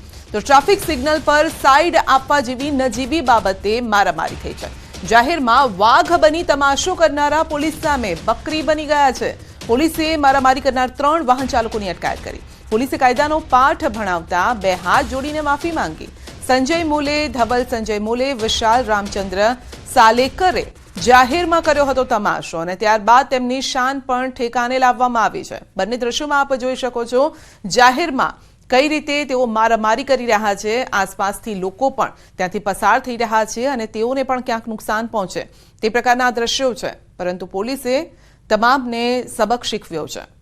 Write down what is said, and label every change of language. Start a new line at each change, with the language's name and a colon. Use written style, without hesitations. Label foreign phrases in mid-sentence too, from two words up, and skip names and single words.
Gujarati: તો
English: traffic signal
Gujarati: પર સાઈડ આપવા જેવી નજીવી બાબતે મારામારી થઈ છે। જાહેરમાં વાઘ બની તમાશો કરનારા પોલીસ સામે બકરી બની ગયા છે। પોલીસે મારામારી કરનાર 3 વાહન ચાલકોની અટકાયત કરી। પોલીસે કાયદાનો પાઠ ભણાવતા 2 હાથ જોડીને માફી માંગી। संजय मूले, धवल संजय मूले, विशाल रामचंद्र सालेकरे जाहेરમાં કર્યો હતો તમાશો અને ત્યારબાદ તેમની શાન પણ ઠેકાણે લાવવામાં આવી છે। બંને દ્રશ્યોમાં આપ જોઈ શકો છો જાહેરમાં કઈ રીતે તેઓ મારામારી કરી રહ્યા છે। આસપાસથી લોકો પણ ત્યાંથી પસાર થઈ રહ્યા છે અને તેઓને પણ ક્યાંક નુકસાન પહોંચે તે પ્રકારના દ્રશ્યો છે, પરંતુ પોલીસે તમામને સબક શીખવ્યો છે।